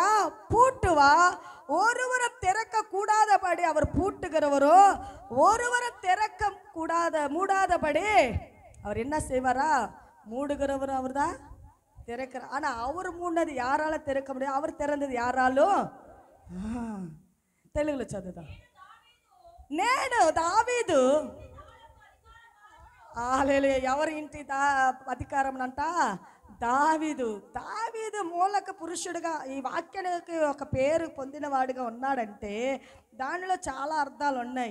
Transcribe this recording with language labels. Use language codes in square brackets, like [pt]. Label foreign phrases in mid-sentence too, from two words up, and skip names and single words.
[ta] பூட்டுவா. ஒருவரும் திறக்க கூடாதபடி அவர் பூட்டுகிறவரோ, ஒருவரும் திறக்க மூடாதபடி அவர் என்ன செய்வாரா? மூடுகிறவரும் அவர் தான் திறக்கிறார். ஆனா அவர் மூடினது யாரால திறக்க முடியும்? அவர் திறந்தது யாராலும். [te] తెలుగులో చదువుదాం. నేను దావీదు, ఎవరి ఇంటి అధికారం అంట? దావీదు మూలక పురుషుడుగా ఈ వాక్యానికి ఒక పేరు పొందినవాడుగా ఉన్నాడంటే దానిలో చాలా అర్థాలు ఉన్నాయి.